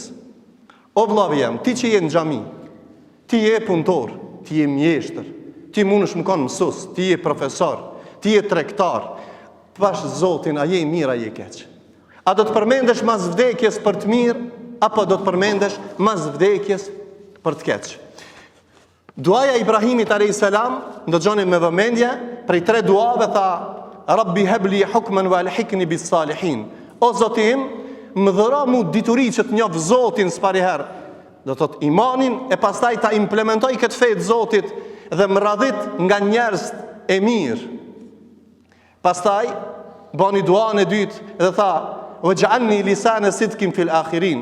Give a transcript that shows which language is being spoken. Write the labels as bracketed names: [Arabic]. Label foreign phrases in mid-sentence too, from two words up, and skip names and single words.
[Albanian] O vllavi jam, ti që je në xhami, ti je punëtor, ti je mjeshtër, ti mundesh më konë mësues, ti je profesor, ti je tregtar, pash Zotin, a je i mirë, a je i keq? A do të përmendesh mas vdekjes për të mirë, apo do të përmendesh mas vdekjes për të keq? Duaja Ibrahimit a.s. ndëgjoni me vëmendje, prej 3 duave tha, [Arabic] رب هب لي حكما وألحقني بالصالحين. [Albanian] O Zotim, më dhëra mu dituri që të njoh Zotin s'pariherë, do të thotë imanin, e pastaj ta implementoj këtë fe të Zotit dhe më radhit nga njerëz e mirë. Pastaj bani duan e dytë dhe tha, [Arabic] واجعل لي لسان صدق في الآخرين.